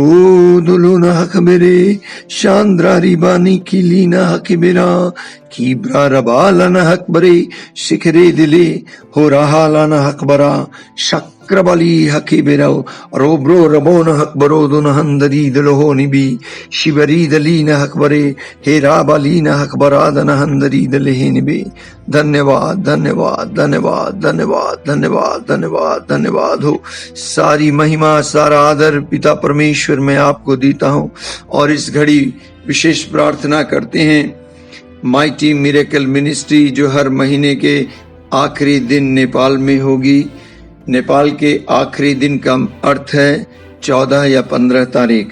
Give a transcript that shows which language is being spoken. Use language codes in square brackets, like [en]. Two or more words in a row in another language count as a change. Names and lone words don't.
[hi] दुलो न हकबेरे शांद्रा रिबानी किली न हकीबेरा कीबरा रबाला न हकबरे शिखरे दिले हो रहा न हकबरा शक्रबली हकीबेरा रोब्रो रबो न हकबरो दुन हंदरी दलो निबी शिवरी दली न हकबरे हेरा बाली न हकबरा दन हंदरी दले निबी। धन्यवाद धन्यवाद धन्यवाद धन्यवाद धन्यवाद धन्यवाद धन्यवाद हो। सारी महिमा सारा आदर पिता परमेश्वर मैं आपको देता हूँ और इस घड़ी विशेष प्रार्थना करते हैं माइटी मिरेकल मिनिस्ट्री जो हर महीने के आखिरी दिन नेपाल में होगी। नेपाल के आखिरी दिन का अर्थ है 14 या 15 तारीख।